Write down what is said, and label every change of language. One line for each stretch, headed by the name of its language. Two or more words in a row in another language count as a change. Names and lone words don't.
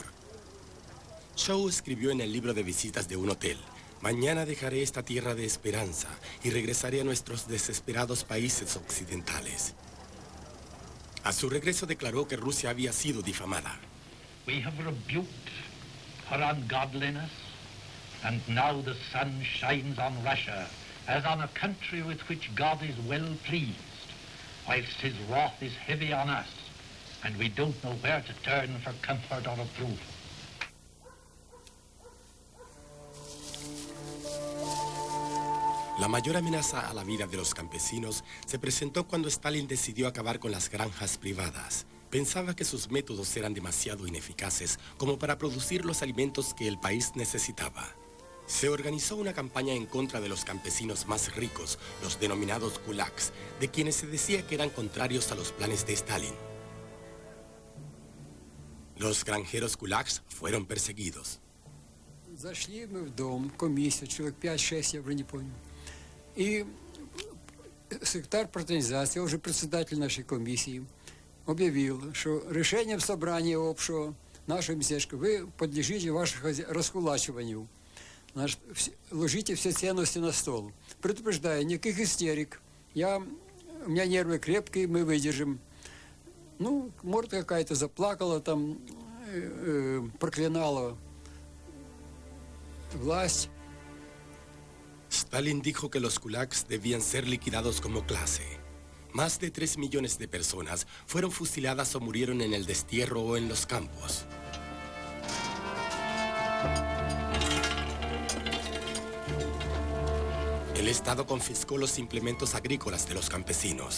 Spanish: Shaw escribió en el libro de visitas de un hotel: «Mañana dejaré esta tierra de esperanza y regresaré a nuestros desesperados países occidentales». A su regreso declaró que Rusia había sido difamada.
English: We have rebuked her ungodliness, and now the sun shines on Russia as on a country with which God is well pleased, whilst his wrath is heavy on us, and we don't know where to turn for comfort or approval.
Spanish: La mayor amenaza a la vida de los campesinos se presentó cuando Stalin decidió acabar con las granjas privadas. Pensaba que sus métodos eran demasiado ineficaces como para producir los alimentos que el país necesitaba. Se organizó una campaña en contra de los campesinos más ricos, los denominados kulaks, de quienes se decía que eran contrarios a los planes de Stalin. Los granjeros kulaks fueron perseguidos.
Russian: Зашли мы в дом, комиссия, человек 5-6, я уже не помню. И секретарь партизации, уже председатель нашей комиссии, объявил, что решением собрания общего нашего местечка вы подлежите вашему раскулачиванию. Значит, ложите все ценности на стол. Предупреждаю, никаких истерик. У меня нервы крепкие, мы выдержим. Ну, может, какая-то заплакала, там, проклинала власть.
Spanish: Stalin dijo que los kulaks debían ser liquidados como clase. Más de 3 millones de personas fueron fusiladas o murieron en el destierro o en los campos. El Estado confiscó los implementos agrícolas de los campesinos.